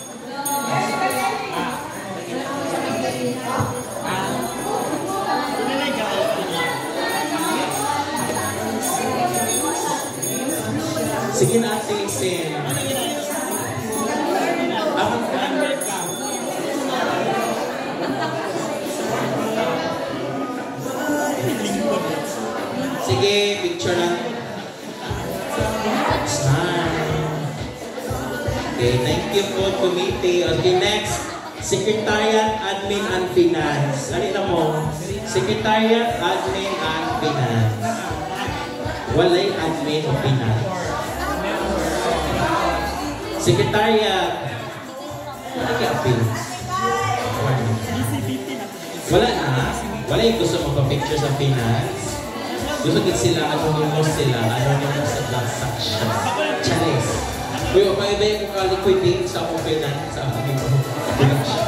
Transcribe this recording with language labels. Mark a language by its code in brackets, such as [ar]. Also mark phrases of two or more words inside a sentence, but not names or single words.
[tl] Sige na, ate, Sen. Sige, picture lang. [en] Okay, thank you po, committee. Okay, next. Secretariat, Admin, and Finance. [ceb] Alin na mo? [en] Secretariat, Admin, and Finance. [ceb] Walay Admin o Finance. Secretariat. Wala kaya appeal. Wala na. [tl] Wala yung gusto magpa-picture sa finance. Gusto din sila, anonymous sila, anonymous sa transaction. Charis. [ceb] Uy, pa-ibay ko ka-liquidate sa akong finance sa aming production.